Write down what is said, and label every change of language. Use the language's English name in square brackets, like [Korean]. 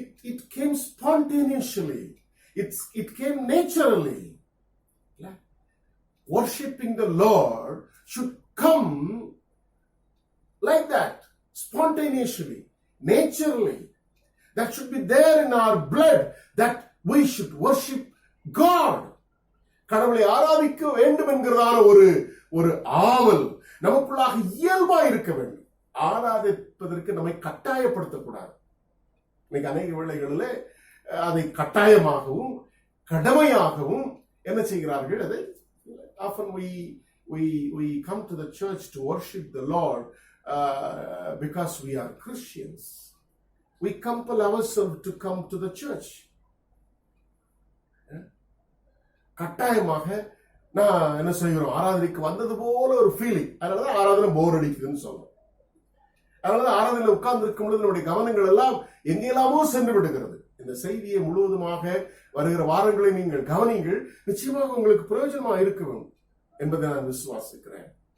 [English] It came spontaneously. It came naturally. Worshipping the Lord should come like that, spontaneously, naturally. That should be there in our blood, that we should worship God. [Tamil] கடவுளை ஆராதிக்க வேண்டும் என்கிறதான ஒரு ஆவல் நமக்குள்ளாக இயல்பா இருக்க வேண்டும். ஆராதிப்பதற்கு நம்மை கட்டாயப்படுத்தக்கூடாது. இன்னைக்கு அநேக வேளைகளில் அதை கட்டாயமாகவும் கடமையாகவும் என்ன செய்கிறார்கள்? [English] அதை often we come to the church to worship the Lord because we are Christians. We compel ourselves to come to the church. [Tamil] கட்டாயமாக நான் என்ன செய்கிறோம், ஆராதனைக்கு வந்தது போல ஒரு ஃபீலிங். அதனாலதான் ஆராதனை போர் அடிக்குதுன்னு சொல்றோம். அதனாலதான் ஆராதனையில் உட்கார்ந்து இருக்கும் பொழுது நம்முடைய கவனங்கள் எல்லாம் எங்கெல்லாமோ சென்று விடுகிறது. இந்த செய்தியை முழுவதுமாக வருகிற வாரங்களை நீங்கள் கவனிங்கள். நிச்சயமாக உங்களுக்கு பிரயோஜனமாக இருக்க வேண்டும் என்பதை நான் விசுவாசிக்கிறேன்.